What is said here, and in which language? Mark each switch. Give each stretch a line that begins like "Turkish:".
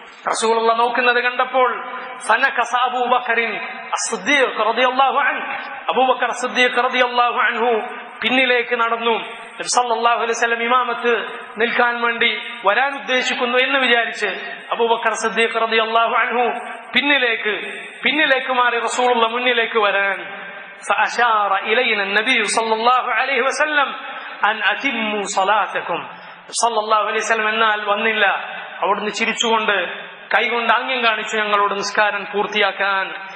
Malayalam: റസൂലുള്ളാഹി നോക്കുന്നത് കണ്ടപ്പോൾ
Arabic: ഫനകസ അബൂബക്കറിൻ അസ്സിദ്ദീഖ്
Malayalam: റളിയല്ലാഹു അൻഹു, അബൂബക്കർ സിദ്ദീഖ് റളിയല്ലാഹു അൻഹു പിന്നിലേക്ക് നടന്നു. നബി സല്ലല്ലാഹു അലൈഹി വസല്ലം ഇമാമത്ത് നിൽക്കാൻ വേണ്ടി വരാൻ ഉദ്ദേശിക്കുന്നു എന്ന് വിചാരിച്ച് അബൂബക്കർ സിദ്ദീഖ് റളിയല്ലാഹു അൻഹു പിന്നിലേക്ക് മാറി റസൂലുള്ളാഹി മുന്നിലേക്ക് വരാൻ.
Arabic: فأشار إلينا النبي صلى الله عليه وسلم أن أتموا صلاتكم.
Malayalam: സല്ലല്ലാഹു അലൈഹി വസല്ലം എന്നാൽ വന്നില്ല. അവിടുന്ന് ചിരിച്ചുകൊണ്ട് കൈകൊണ്ട് ആംഗ്യം കാണിച്ചു ഞങ്ങളോട് നിസ്കാരം പൂർത്തിയാക്കാൻ.